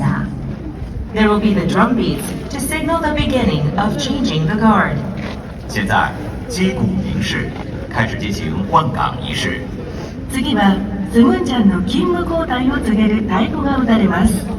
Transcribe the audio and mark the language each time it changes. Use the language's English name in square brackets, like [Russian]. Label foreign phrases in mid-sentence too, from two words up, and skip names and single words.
[English] There will be the drum beats to signal the beginning of changing the guard. [Chinese] 现在击鼓鸣示，开始进行换岗仪式。 [Japanese] 次はスムンジャンの勤務交代を告げる太鼓が打たれます。